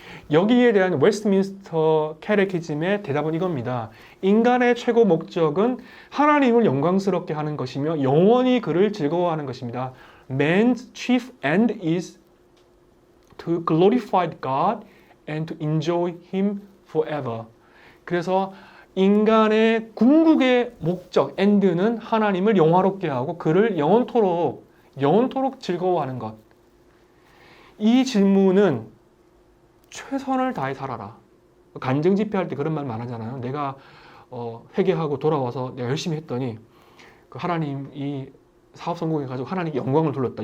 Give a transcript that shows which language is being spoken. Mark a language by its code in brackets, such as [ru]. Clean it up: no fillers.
[ko] 여기에 대한 웨스트민스터 캐테키즘의 대답은 이겁니다. 인간의 최고 목적은 하나님을 영광스럽게 하는 것이며 영원히 그를 즐거워하는 것입니다. [en] Man's chief end is to glorify God and to enjoy Him forever. [ko] 그래서 인간의 궁극의 목적, end는 하나님을 영화롭게 하고 그를 영원토록 즐거워하는 것. 이 질문은 최선을 다해 살아라. 간증 집회할 때 그런 말 많하잖아요. 내가 회개하고 돌아와서 내가 열심히 했더니 하나님 이 사업 성공해가지고 하나님께 영광을 돌렸다.